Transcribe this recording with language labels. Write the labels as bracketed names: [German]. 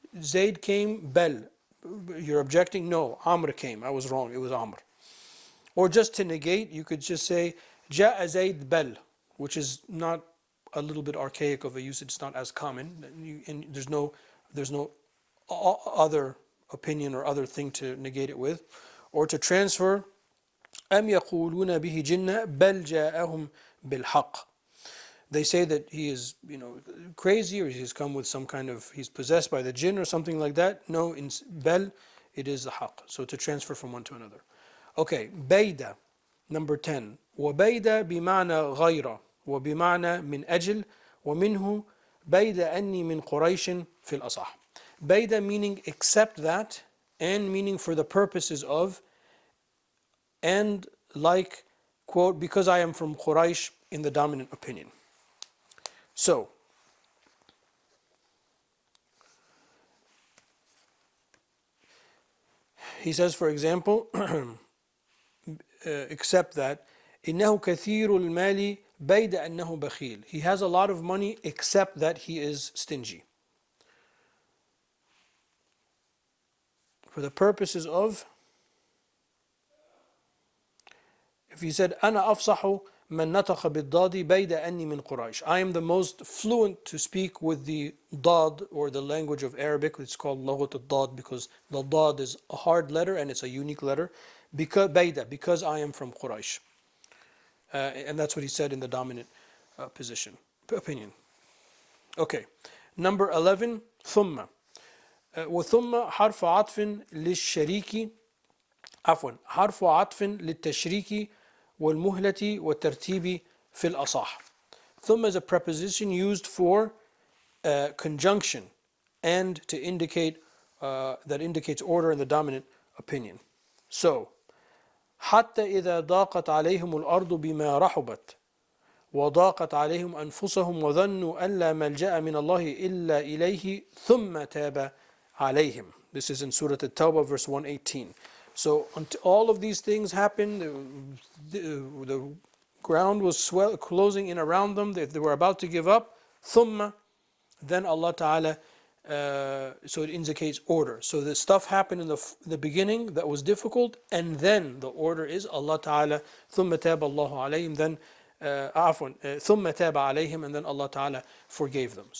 [English] Zayd came, bel. You're objecting? No, Amr came. I was wrong. It was Amr. Or just to negate, you could just say [Arabic] جاء زيد [English] bel, which is not a little bit archaic of a usage. It's not as common, and there's no other opinion or other thing to negate it with. Or to transfer [Arabic] أم يقولون به جنة بل جاءهم بالحق. [English] They say that he is, crazy, or he's come with some kind of, he's possessed by the jinn or something like that. No, in bel, it is the haqq. So to transfer from one to another. Okay, bayda, number 10. [Arabic] وبيد بمعنى غير وبمعنى من أجل ومنه بيد أني من قريش في الأصح. [English] Bayda meaning except that, and meaning for the purposes of, and like, quote, because I am from Quraysh in the dominant opinion. So, he says, for example, except that, [Arabic] إنه كثير المال بيد أنه بخيل. [English] He has a lot of money except that he is stingy. For the purposes of, if he said [Arabic] أنا أفصح من نطق بالضاد بيد أني من قريش. [English] I am the most fluent to speak with the dad, or the language of Arabic. It's called [Arabic] لغة الضاد [English] because the dad is a hard letter and it's a unique letter. Because I am from Quraysh. And that's what he said in the dominant opinion. Okay, number 11, ثم. [Arabic] وثم حرف عطف للشريك حرف عطف للتشريك والمهلة والترتيب في الأصح. [English] ثم is a preposition used for conjunction and to indicate that indicates order in the dominant opinion. [Arabic] So حتى إذا ضاقت عليهم الأرض بما رحبت وضاقت عليهم أنفسهم وظنوا أن لا ملجأ من الله إلا إليه ثم تاب عليهم. [English] This is in Surah At-Tawbah verse 118. So until all of these things happened, the ground was closing in around them, they were about to give up. ثم, then Allah Ta'ala, so it indicates order. So the stuff happened in the beginning that was difficult, and then the order is Allah Ta'ala, [Arabic] ثم تاب الله عليهم, [English] then [Arabic] ثم تاب عليهم, [English] and then Allah Ta'ala forgave them.